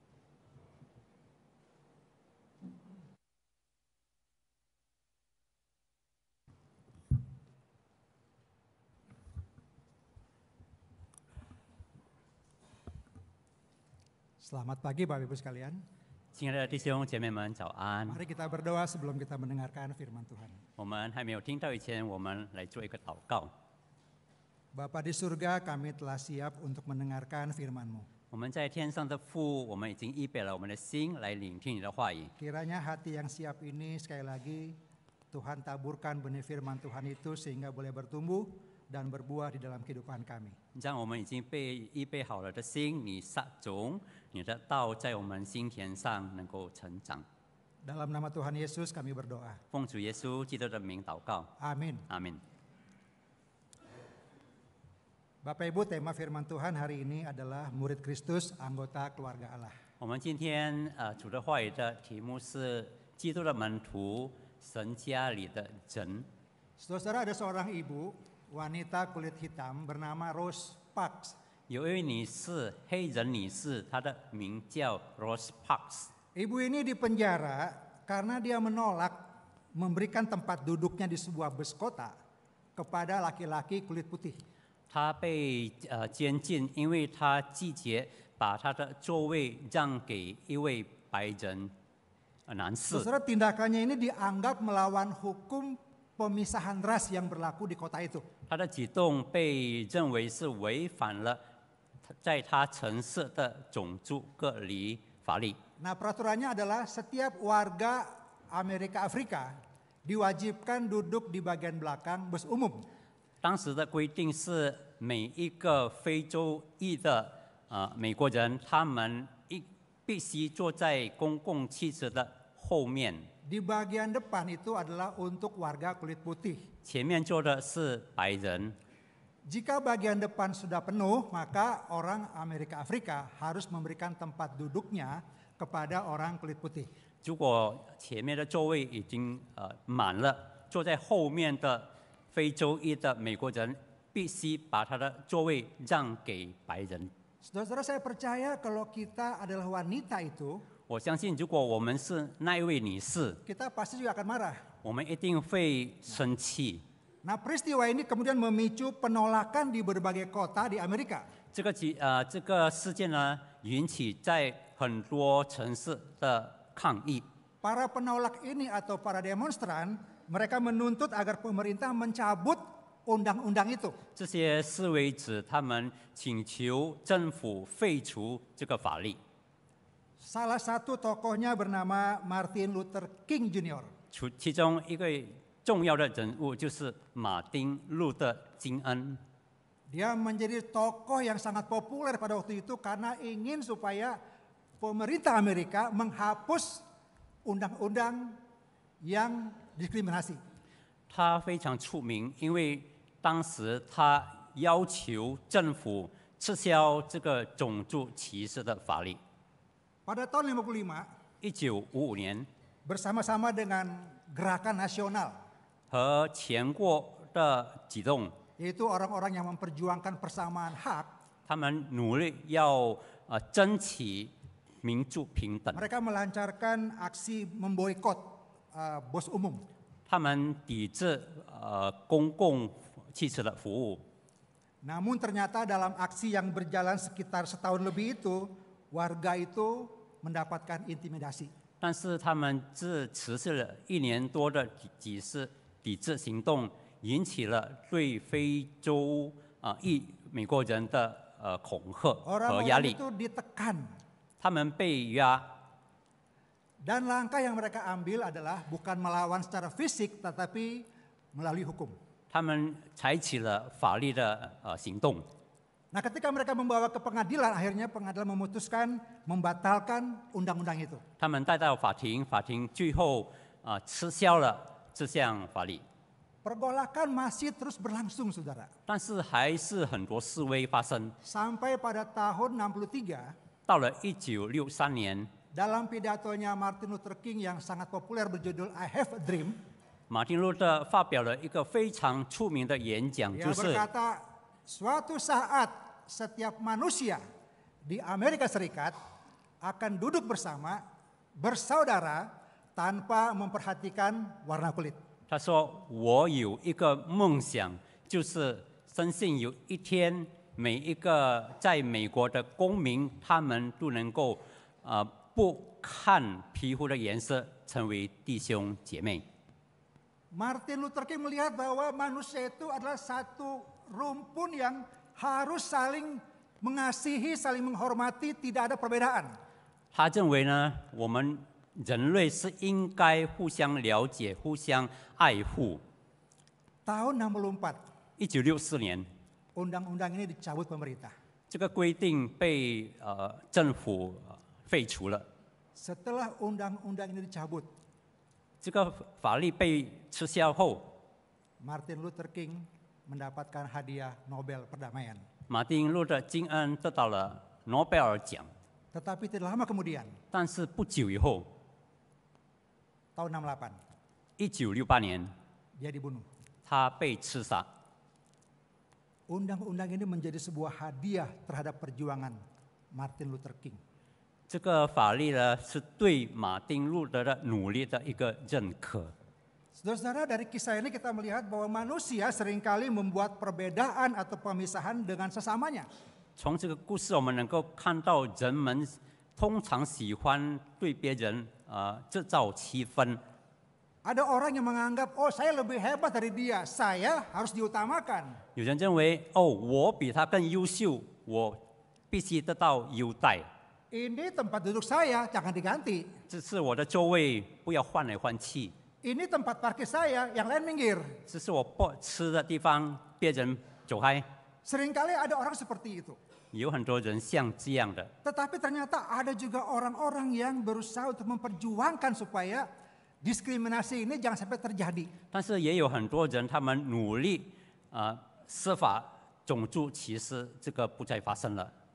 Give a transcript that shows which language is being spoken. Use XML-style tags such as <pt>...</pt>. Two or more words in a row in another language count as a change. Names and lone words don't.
<id>Selamat pagi Bapak Ibu sekalian.</id> <zh>亲爱的弟兄姐妹们，早安！</zh> <id>Mari kita berdoa sebelum kita mendengarkan firman Tuhan.</id> <zh>我们还没有听到以前，我们来做一个祷告。</zh> <id>Bapa di surga, kami telah siap untuk mendengarkan firman-Mu.</id> <zh>我们在天上的父，我们已经预备了我们的心来聆听你的话语。</zh> <id>Kiranya hati yang siap ini sekali lagi Tuhan taburkan benih firman Tuhan itu sehingga boleh bertumbuh dan berbuah di dalam kehidupan kami.</id> <zh>让我们已经被预备好了的心，你撒种，你的道在我们心田上能够成长。</zh> <id>Dalam nama Tuhan Yesus kami berdoa.</id> <zh>奉主耶稣基督的名祷告，</zh> <id>Amin.</id> <zh>阿门。</zh> <id>Bapak Ibu, tema firman Tuhan hari ini adalah murid Kristus, anggota keluarga Allah.</id> <zh>我们今天主的话语的题目是基督的门徒，神家里的人。</zh> <id>Saudara, ada seorang ibu, wanita kulit hitam bernama Rose Parks.</id> <zh>有一位女士，黑人女士，她的名叫 Rose Parks。</zh> <id>Ibu ini dipenjara karena dia menolak memberikan tempat duduknya di sebuah bus kota kepada laki-laki kulit putih.</id> <zh>她被监禁，因为她拒绝把她的座位让给一位白人男士。</zh> <id>Saudara, tindakannya ini dianggap melawan hukum pemisahan ras yang berlaku di kota itu.</id> <zh>她的举动被认为是违反了在她城市的种族隔离法律。</zh> <id>Nah, peraturannya adalah setiap warga Amerika Afrika diwajibkan duduk di bagian belakang bus umum.</id> <zh>当时的规定是，每一个非洲裔的美国人，他们必须坐在公共汽车的后面。</zh> <id>Di bagian depan itu adalah untuk warga kulit putih.</id> <zh>前面坐的是白人。</zh> <id>Jika bagian depan sudah penuh, maka orang Amerika Afrika harus memberikan tempat duduknya kepada orang kulit putih.</id> <zh>如果前面的座位已经满了，坐在后面的非洲裔的美国人必须把他的座位让给白人。</zh> <id>Saudara-saudara, saya percaya kalau kita adalah wanita itu,</id> <zh>我相信，如果我们是那一位女士，</zh> <id>kita pasti juga akan marah.</id> <zh>我们一定会生气。</zh> <id>Nah, peristiwa ini kemudian memicu penolakan di berbagai kota di Amerika.</id> <zh>这个事件呢，引起在很多城市的抗议。</zh> <id>Para penolak ini atau para demonstran, mereka menuntut agar pemerintah mencabut undang-undang itu.</id> <zh>这些示威者他们请求政府废除这个法律。</zh> <id>Salah satu tokohnya bernama Martin Luther King Jr.</id> <zh>其中一个重要的人物就是马丁·路德·金恩。</zh> <id>Dia menjadi tokoh yang sangat populer pada waktu itu karena ingin supaya pemerintah Amerika menghapus undang-undang yang diskriminasi.</id> <zh>他非常出名，因为当时他要求政府撤销这个种族歧视的法律。</zh> <id>Pada tahun 55,</id> <zh>1955年，</zh> <id>bersama-sama dengan gerakan nasional,</id> <zh>和全国的举动，</zh> <id>yaitu orang-orang yang memperjuangkan persamaan hak,</id> <zh>他们努力要争取民主平等。</zh> <id>mereka melancarkan aksi memboikot bus umum.</id> <zh>他们抵制公共汽车的服务。</zh> <id>Namun ternyata dalam aksi yang berjalan sekitar setahun lebih itu, warga itu mendapatkan intimidasi.</id> <zh>但是他们这持续了1年多的抵制行动，引起了对非洲美国人的恐吓和压</zh> <id>Orang-orang</id> <zh>力。</zh> <id>itu ditekan.</id> <zh>他们被压，</zh> <id>Dan langkah yang mereka ambil adalah bukan melawan secara fisik, tetapi melalui hukum.</id> <zh>他们采取了法律的行动。</zh> <id>Nah, ketika mereka membawa ke pengadilan, akhirnya pengadilan memutuskan membatalkan undang-undang itu.</id> <zh>他们带到法庭，法庭最后撤销了这项法律。</zh> <id>Pergolakan masih terus berlangsung, saudara.</id> <zh>但是还是很多示威发生。</zh> <id>Sampai pada tahun 63,</id> <zh>到了1963年，</zh> <id>dalam pidatonya Martin Luther King yang sangat populer berjudul I Have a Dream,</id> <zh>马丁路德发表了一个非常出名的演讲，</zh> <id>dia</id> <zh>就是</zh> <id>berkata, suatu saat setiap manusia di Amerika Serikat akan duduk bersama, bersaudara, tanpa memperhatikan warna kulit.</id> <zh>他说：“我有一个梦想，就是相信有一天，每一个在美国的公民，他们都能够不看皮肤的颜色，成为弟兄姐妹。”</zh> <id>Martin Luther King melihat bahwa manusia itu adalah satu rumpun yang harus saling mengasihi, saling menghormati, tidak ada perbedaan.</id> <zh>他认为呢，我们人类是应该互相了解、互相爱护。</zh> <id>Tahun 64,</id> <zh>1964年，</zh> <id>undang-undang ini dicabut pemerintah.</id> <zh>这个规定被政府废除了。</zh> <id>Setelah undang-undang ini dicabut,</id> <zh>这个法律被撤销后，</zh> <id>Martin Luther King mendapatkan hadiah Nobel perdamaian.</id> <zh>马丁路德金恩得到了诺贝尔奖。</zh> <id>Tetapi tidak lama kemudian,</id> <zh>但是不久以后，</zh> <id>tahun 68,</id> <zh>1968年，</zh> <id>dia dibunuh.</id> <zh>他被刺杀。</zh> <id>Undang-undang ini menjadi sebuah hadiah terhadap perjuangan Martin Luther King.</id> <zh>这个法律呢，是对马丁路德的努力的一个认可。</zh> <id>Saudara-saudara, dari kisah ini kita melihat bahwa manusia seringkali membuat perbedaan atau pemisahan dengan sesamanya.</id> <zh>从这个故事，我们能够看到人们通常喜欢对别人制造气氛。</zh> <id>Ada orang yang menganggap, oh saya lebih hebat dari dia, saya harus diutamakan.</id> <zh>有人认为，哦，我比他更优秀，我必须得到优待。</zh> <id>Ini tempat duduk saya, jangan diganti.</id> <zh>这是我的座位，不要换来换去。</zh> <id>Ini tempat parkir saya, yang lain minggir.</id> <zh>这是我不吃的地方，别人走开。</zh> <id>Seringkali ada orang seperti itu.</id> <zh>有很多人像这样的，</zh> <id>Tetapi ternyata ada juga orang-orang yang berusaha untuk memperjuangkan supaya diskriminasi ini jangan sampai terjadi.</id> <zh>但是也有很多人，他们努力设法种族歧视，这个不再发生了。</zh>